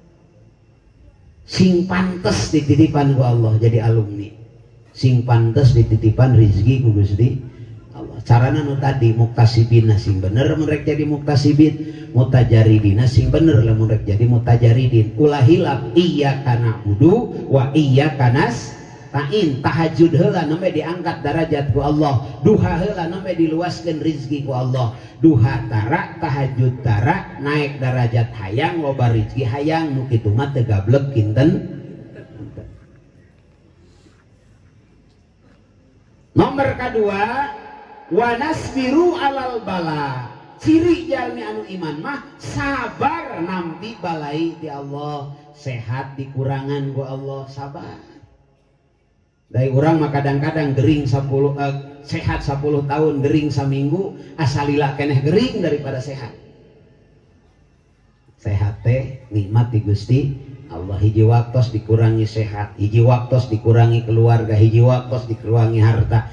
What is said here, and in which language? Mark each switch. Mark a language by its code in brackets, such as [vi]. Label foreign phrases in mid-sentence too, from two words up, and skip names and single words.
[su] Sing pantes dititipan ku Allah jadi alumni. Sing pantes dititipan rezeki ku Gusti Allah. Carana nu tadi muktasibin sing bener mun rek jadi muktasibin, mutajaridin sing bener lamun rek jadi mutajaridin. Ulah hilap [ar] إياك نعبد وإياك نستعين. [su] Tahajud heula namanya diangkat derajat ku Allah. Duha heula namanya diluaskeun rezeki ku Allah. Duha tara, tahajud tara, naik derajat hayang, loba rezeki hayang, nu kitu mah teu gablek kinten. [id] Nomor kedua, [ar] ونصبر على البلاء. [su] Ciri jalmi anu iman mah sabar nampi balai di Allah. Sehat dikurangan ku Allah, sabar. [id] Dari orang [su] mah kadang-kadang gering 10 sehat 10 tahun, gering saminggu, asalila keneh gering daripada sehat. Sehat teh nikmat di Gusti Allah. Hiji waktos dikurangi sehat, hiji waktos dikurangi keluarga, hiji waktos dikurangi harta.